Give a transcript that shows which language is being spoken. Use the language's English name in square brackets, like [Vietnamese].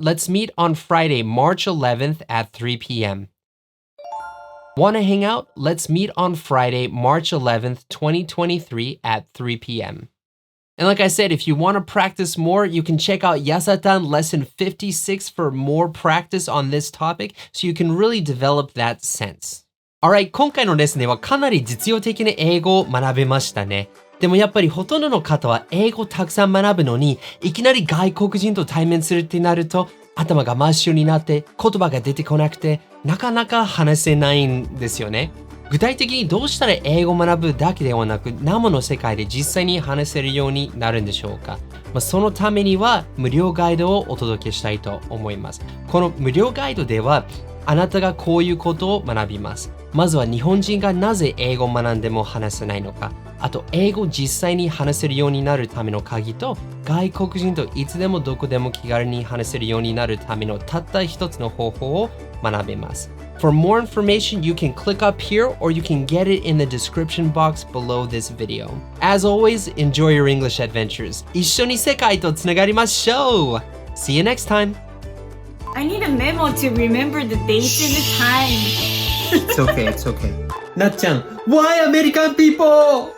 [English] Let's meet on Friday, March 11th at 3 p.m. Wanna hang out? Let's meet on Friday, March 11th, 2023 at 3 p.m. And like I said, if you want to practice more, you can check out Yasatan lesson 56 for more practice on this topic so you can really develop that sense. [Japanese] Alright, 今回のレッスンではかなり実用的に英語を学べましたね。でもやっぱりほとんどの方は英語をたくさん学ぶのに、いきなり外国人と対面するってなると、頭が真っ白になって言葉が出てこなくて、なかなか話せないんですよね。具体的にどうしたら英語を学ぶだけではなく、生の世界で実際に話せるようになるんでしょうか。そのためには無料ガイドをお届けしたいと思います。この無料ガイドでは、あなたがこういうことを学びます。まずは日本人がなぜ英語を学んでも話せないのか。あと、英語を実際に話せるようになるための鍵と、外国人といつでもどこでも気軽に話せるようになるためのたった一つの方法を学べます。 [English] For more information, you can click up here or you can get it in the description box below this video. As always, enjoy your English adventures. [Japanese] 一緒に世界とつながりましょう! [English] See you next time! I need a memo to remember the dates and the time. It's okay, it's okay. Natchan, why American people?